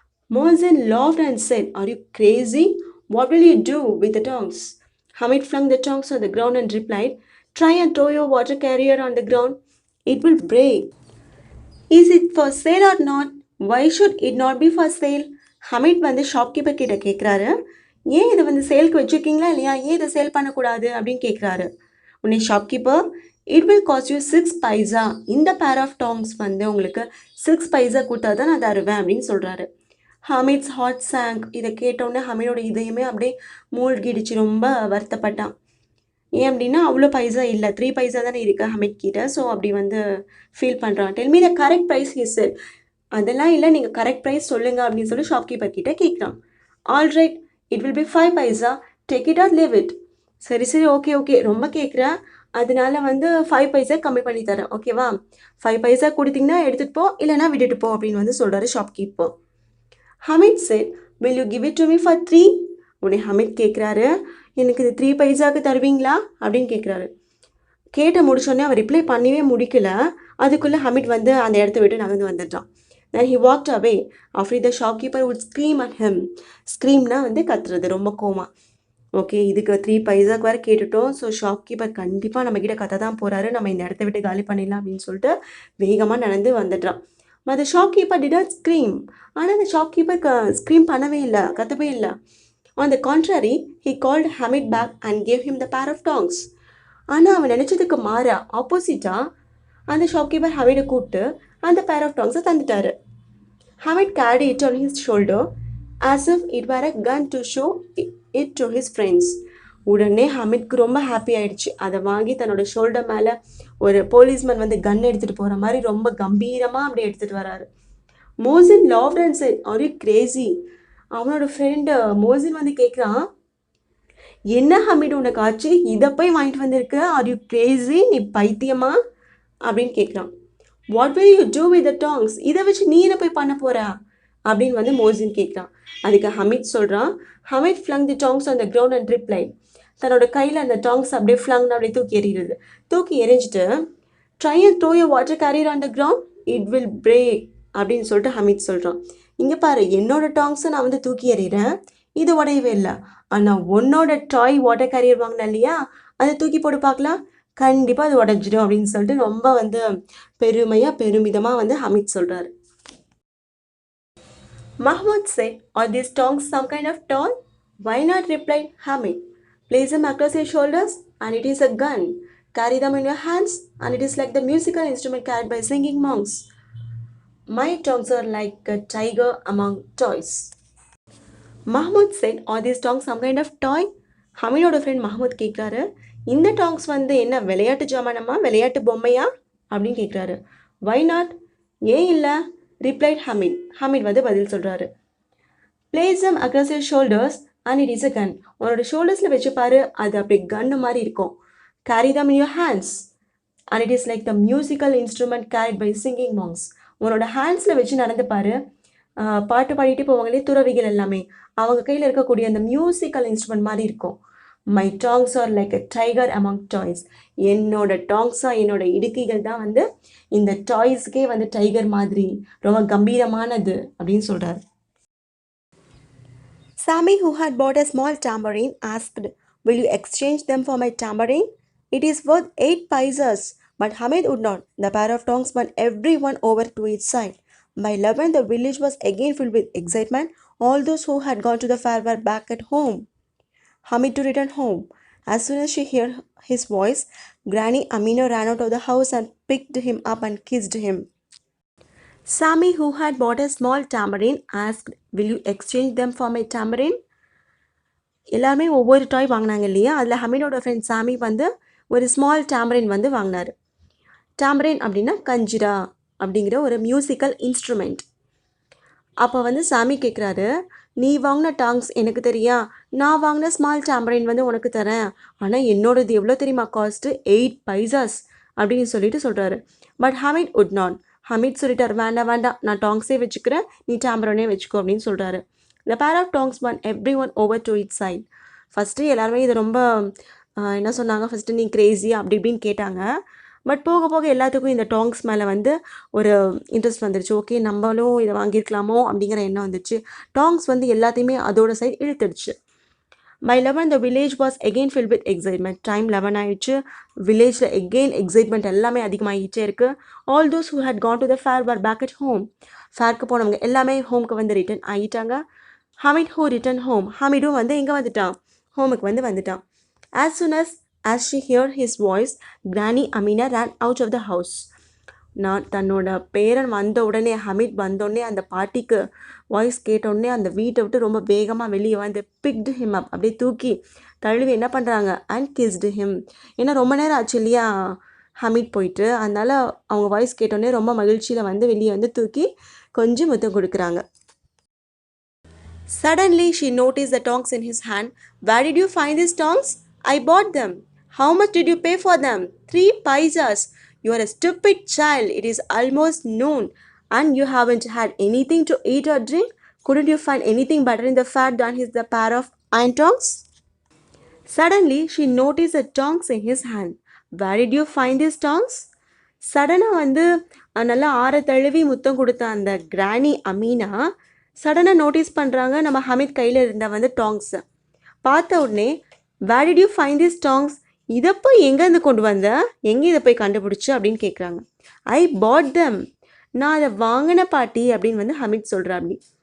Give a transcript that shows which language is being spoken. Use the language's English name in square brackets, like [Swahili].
[English] Mohsin laughed and said, are you crazy? What will you do with the tongs? Hamid flung the tongs on the ground and replied, try and throw your water carrier on the ground. It will break. Is it for sale or not? Why should it not be for sale? [Tamil] Hamid வந்து shopkeeper கிட்ட கேட்குறாரு, ஏன் இதை வந்து சேலுக்கு வச்சுருக்கீங்களா இல்லையா, ஏன் இதை சேல் பண்ணக்கூடாது அப்படின்னு கேட்குறாரு. உடனே shopkeeper, [English] it will cost you 6 paisa, [Tamil] இந்த பேர் ஆஃப் டாங்ஸ் வந்து உங்களுக்கு 6 பைசா கொடுத்தா தான் நான் தருவேன் அப்படின்னு சொல்கிறாரு. [English] Hamid's heart sank. [Tamil] இதை கேட்டோன்னே ஹமிடோட இதயமே அப்படியே மூழ்கிடுச்சு, ரொம்ப வருத்தப்பட்டான். ஏன் அப்படின்னா அவ்வளோ பைசா இல்லை, 3 பைசா தானே இருக்குது ஹமிட் கிட்ட. ஸோ அப்படி வந்து ஃபீல் பண்ணுறான். [English] Tell me the correct price, he said. [Tamil] அதெல்லாம் இல்லை, நீங்கள் கரெக்ட் ப்ரைஸ் சொல்லுங்கள் அப்படின்னு சொல்லி ஷாப்கீப்பர் கிட்ட கேட்குறான். [English] All right, it will be 5 paisa. Take it or leave it. [Tamil] சரி ஓகே ரொம்ப கேட்குறேன், அதனால வந்து 5 பைசா கம்மி பண்ணி தரேன், ஓகேவா? 5 பைசா கொடுத்தீங்கன்னா எடுத்துகிட்டு போ, இல்லைனா விட்டுட்டு போ அப்படின்னு வந்து சொல்கிறாரு shopkeeper. [English] Hamid said, will you give it to me for 3? [Tamil] உடனே ஹமிட் கேட்குறாரு, எனக்கு இது 3 பைசாவுக்கு தருவீங்களா அப்படின்னு கேட்குறாரு. கேட்ட முடிச்சோடனே அவர் ரிப்ளை பண்ணவே முடிக்கல. அதுக்குள்ளே ஹமிட் வந்து அந்த இடத்த விட்டு நகர்ந்து வந்துட்டான். [English] Then he walked away. After the shopkeeper would scream at him. [Tamil] ஸ்க்ரீம்னா வந்து கத்துறது, ரொம்ப கோமா. ஓகே, இதுக்கு 3 பைசாக்கு வேறு கேட்டுட்டோம். ஸோ ஷாப்கீப்பர் கண்டிப்பாக நம்மக்கிட்ட கத்த தான் போகிறாரு, நம்ம இந்த இடத்த விட்டு காலி பண்ணிடலாம் அப்படின்னு சொல்லிட்டு வேகமாக நடந்து வந்துடுறான். [English] But the shopkeeper did not scream. [Tamil] ஆனால் அந்த ஷாப்கீப்பர் ஸ்க்ரீம் பண்ணவே இல்லை, கத்தவே இல்லை. [English] On the contrary, he called Hamid back and gave him the pair of tongs. [Tamil] ஆனால் அவன் நினச்சதுக்கு மாறா, ஆப்போசிட்டாக அந்த ஷாப்கீப்பர் ஹமிடை கூப்பிட்டு அந்த pair of டாங்ஸை தந்துட்டாரு. [English] Hamid carried it on his shoulder as if it were a gun to show it to his friends. [Tamil] உடனே ஹமிட்க்கு ரொம்ப happy ஆயிடுச்சு. அதை வாங்கி தன்னோட ஷோல்டர் மேலே ஒரு போலீஸ்மேன் வந்து கன் எடுத்துகிட்டு போகிற மாதிரி ரொம்ப கம்பீரமாக அப்படி எடுத்துகிட்டு வராரு. [English] Mohsin laughed and said, are you crazy? [Tamil] அவனோட ஃப்ரெண்டு மோசின் வந்து கேட்குறான், என்ன ஹமிட் உனக்கு ஆச்சு, இதை போய் வாங்கிட்டு வந்திருக்க, [English] are you crazy, [Tamil] நீ பைத்தியமா அப்படின்னு கேட்குறான். [English] what will you do with the tongs, [Tamil] இதை வச்சு நீ என்ன போய் பண்ண போகிறா அப்படின்னு வந்து மோசின் கேட்குறான். அதுக்கு ஹமிட் சொல்கிறான், [English] Hamid flung the tongs on the ground and replied. [Tamil] தன்னோட கையில் அந்த டாங்ஸ் அப்படியே ஃப்ளங்னு அப்படியே தூக்கி எறிகிறது. தூக்கி எறிஞ்சிட்டு [English] try and throw your water carrier on the ground, it will break [Tamil] அப்படின்னு சொல்லிட்டு ஹமிட் சொல்கிறான். இங்கே பாரு, என்னோட டாங்ஸை நான் வந்து தூக்கி எறிகிறேன், இது உடையவே இல்லை. ஆனால் உன்னோட டாய் வாட்டர் கேரியர் வாங்கின இல்லையா, அதை தூக்கி போட்டு பார்க்கலாம், கண்டிப்பாக அது உடஞ்சிடும் அப்படின்னு சொல்லிட்டு ரொம்ப வந்து பெருமிதமாக வந்து ஹமிட் சொல்கிறாரு. [English] Mahmoud said, "Are these tongs some kind of toy?" "Why not?" replied Hamid. "Place them across your shoulders, and it is a gun. Carry them in your hands, and it is like the musical instrument carried by singing monks. My tongs are like a tiger among toys." Mahmoud said, "Are these tongs some kind of toy?" [Tamil] ஹமீனோட friend Mahmood கேட்குறாரு, இந்த tongs வந்து என்ன விளையாட்டு ஜாமானமா, விளையாட்டு பொம்மையா அப்படின்னு கேட்குறாரு. [English] why not, [Tamil] ஏன் இல்லை, [English] Replied Hamid. [Tamil] ஹமீட் வந்து பதில் சொல்கிறாரு. [English] Place them across your shoulders and it is a gun. [Tamil] உன்னோட ஷோல்டர்ஸில் வச்சு பாரு, அது அப்படி கன்னு மாதிரி இருக்கும். [English] Carry them in your hands and it is like the musical instrument carried by singing monks. [Tamil] உன்னோட ஹேண்ட்ஸில் வச்சு நடந்து பாரு, பாட்டு பாடிட்டு போவாங்களே துறவிகள் எல்லாமே, அவங்க கையில் இருக்கக்கூடிய அந்த மியூசிக்கல் இன்ஸ்ட்ருமெண்ட் மாதிரி இருக்கும். [English] My tongs are like a tiger among toys. [Tamil] என்னோட டாங்ஸாக, என்னோட இடுக்கைகள் தான் வந்து இந்த டாய்ஸ்க்கே வந்து டைகர் மாதிரி ரொம்ப கம்பீரமானது அப்படின்னு சொல்கிறார். [English] Sammy, who had bought a small tambourine, asked, "Will you exchange them for my tambourine? It is worth 8 paisas." But Hamid would not. The pair of tongs won everyone over to each side. By 11, the village was again filled with excitement. All those who had gone to the fair were back at home. Hamid to return home. As soon as she heard his voice, Granny Amina ran out of the house and picked him up and kissed him. Sammy, who had bought a small tambourine, asked, "Will you exchange them for my tambourine?" [Tamil] எல்லாருமே ஒவ்வொரு டாய் வாங்கினாங்க இல்லையா, அதில் ஹமீனோட friend சாமி வந்து ஒரு small டேம்பரின் வந்து வாங்கினார். டேம்பரின் அப்படின்னா கஞ்சிரா அப்படிங்கிற ஒரு மியூசிக்கல் இன்ஸ்ட்ருமெண்ட். அப்போ வந்து சாமி கேட்குறாரு, "நீ வாங்கின டாங்ஸ் எனக்கு தெரியா, நான் வாங்கின ஸ்மால் டேம்பரின் வந்து உனக்கு தரேன், ஆனால் என்னோடது எவ்வளோ தெரியுமா காஸ்ட்டு, 8 பைசாஸ் அப்படின்னு சொல்லிட்டு சொல்கிறாரு. [English] But Hamid would not. [Tamil] Hameed சொல்லிட்டார், வேண்டாம் வேண்டாம், நான் டாங்ஸே வச்சுக்கிறேன், நீ டேம்பரனே வச்சுக்கோ அப்படின்னு சொல்கிறாரு. [English] The pair of tongs won everyone over to its side. [Tamil] First எல்லாருமே இது ரொம்ப என்ன சொன்னாங்க, ஃபஸ்ட்டு நீ கிரேஸியா அப்படி இப்படின்னு கேட்டாங்க. பட் போக போக எல்லாத்துக்கும் இந்த டாங்ஸ் மேலே வந்து ஒரு இன்ட்ரெஸ்ட் வந்துருச்சு. ஓகே, நம்மளும் இதை வாங்கியிருக்கலாமோ அப்படிங்கிற எண்ணம் வந்துச்சு. டாங்ஸ் வந்து எல்லாத்தையுமே அதோட side இழுத்துடுச்சு. [English] By 11, the village was again filled with excitement. [Tamil] Time 11 ஆயிடுச்சு. வில்லேஜில் [English] again excitement [Tamil] எல்லாமே அதிகமாகிட்டே இருக்குது. [English] All those who had gone to the fair were back at home. [Tamil] ஃபேருக்கு போனவங்க எல்லாமே ஹோம்க்கு வந்து ரிட்டர்ன் ஆகிட்டாங்க. [English] Hamid who returned home. [Tamil] ஹமிடும் வந்து எங்கே வந்துட்டான், ஹோமுக்கு வந்து வந்துட்டான். [English] As soon as she heard his voice, Granny Amina ran out of the house. [Tamil] நான் தன்னோட பேரன் வந்த உடனே, ஹமீட் வந்தோடனே, அந்த பாட்டிக்கு வாய்ஸ் கேட்டோடனே அந்த வீட்டை விட்டு ரொம்ப வேகமாக வெளியே வந்து [English] picked him up, [Tamil] அப்படியே தூக்கி தழுவி என்ன பண்ணுறாங்க, [English] And kissed him. [Tamil] ஏன்னா ரொம்ப நேரம் ஆச்சு இல்லையா ஹமீட் போயிட்டு, அதனால அவங்க வாய்ஸ் கேட்டோடனே ரொம்ப மகிழ்ச்சியில் வந்து வெளியே வந்து தூக்கி கொஞ்சம் முத்தம் கொடுக்குறாங்க. [English] Suddenly, she noticed the tongs in his hand. "Where did you find these tongs?" "I bought them." "How much did you pay for them?" 3 paisas. "You are a stupid child. It is almost noon, and you haven't had anything to eat or drink. Couldn't you find anything better in the fair than the pair of iron tongs?" Suddenly, she noticed the tongs in his hand. "Where did you find these tongs?" [Tamil] சடனாக வந்து நல்லா ஆற தழுவி முத்தம் கொடுத்த அந்த கிராணி அமீனா சடனாக நோட்டீஸ் பண்ணுறாங்க நம்ம ஹமீத் கையில் இருந்த வந்து டாங்ஸை. பார்த்த உடனே, [English] "Where did you find these tongs?" [Tamil] இதை போய் எங்கேருந்து கொண்டு வந்த, எங்கே இதை போய் கண்டுபிடிச்சு அப்படின்னு கேட்குறாங்க. [English] "I bought them." [Tamil] நான் அதை வாங்கின பாட்டி அப்படின்னு வந்து ஹமீத் சொல்கிறாப்படி.